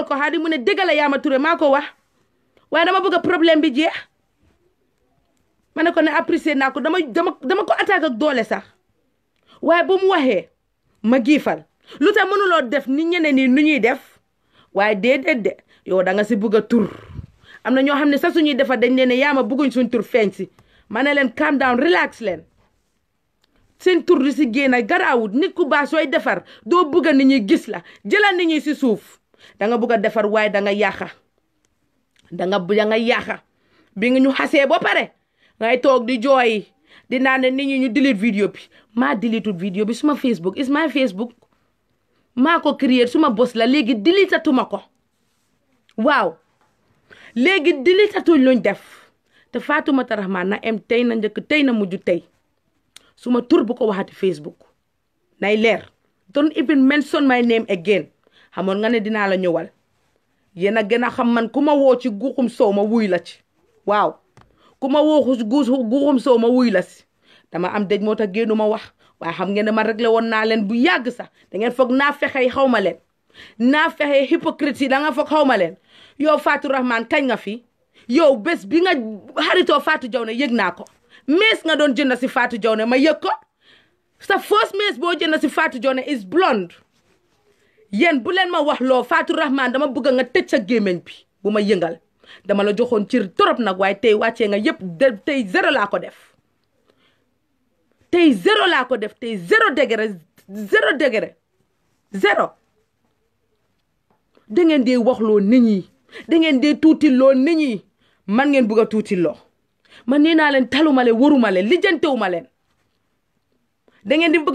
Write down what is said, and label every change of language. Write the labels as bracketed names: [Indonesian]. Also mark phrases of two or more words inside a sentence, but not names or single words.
[Wolof] ko Hadim mu ne dëgg la Yaama Touré maa ko wax waaye dama bëgg problème bi jeex ma ne ko ne apprécier naa ko dama ko attaque ak doole sax waaye bu mu waxee ma giifal lu tax mënuloo def ni ñeneen ñi nu ñuy def waaye déedéet de yow da nga si bëgg a tur am na ñoo xam ne sax suñuy defar dañ leen ne Yaama bëgguñ suñ tur feeñ si ma ne leen [English] calm down relax [Wolof] leen seen tur di si génn garaawut nit ku baax sooy defar doo bëgg nit ñi gis la jëlal nit ñi si suuf da nga bëgg a defar waaye da nga yàqa da nga yàqa bi nga ñu xasee ba pare ngay toog di jooy di naan ne nit ñi ñu delete vidéo bi maa deleted vidéo bi suma Facebook [English] is my Facebook [Wolof] maa ko créer suma bos la léegi deletatuma ko waaw léegi deletatuñ luñ def te Fatoumata Rahman na em tey na njëkk tey na mujj tey suma tur bu ko waxati Facebook nay leer [English] don't even mention my name [Wolof] again xamoon nga ne dinaa la ñëwal yéen a gën a xam man ku ma woo ci guuxum soow ma wuy la ci waaw ku ma woo guuxum soow ma wuy la si dama am dëj moo tax génnu ma wax waaye xam ngeen ne man réglé woon naa leen bu yàgg sax da ngeen foog naa fexey xaw ma leen naa fexey hypocrite yi da nga foog xaw ma leen yow Fatou Rahman kañ nga fi yow bés bi nga xaritoo Fatou Jawne yëg naa ko mees nga doon jënd si Fatou Jawne ma yëg ko sa first mees boo jënd si Fatou Jawne [English] is blonde [Wolof] yéen bu leen ma wax loo Fatou Rahman dama bëgg nga tëj sa gémmiñ bi bu ma yëngal dama la joxoon cër torop nag waaye tey wàccee nga yëpp tey zéro laa ko def tey zéro laa ko def tey [French] zéro degré [Wolof] da ngeen dee wax loo nit ñi da ngeen dee tuuti loo nit ñi man ngeen bëgg a tuuti loo man nee naa leen taluma leen waruma leen lijjantewuma leen da ngeen di bëgg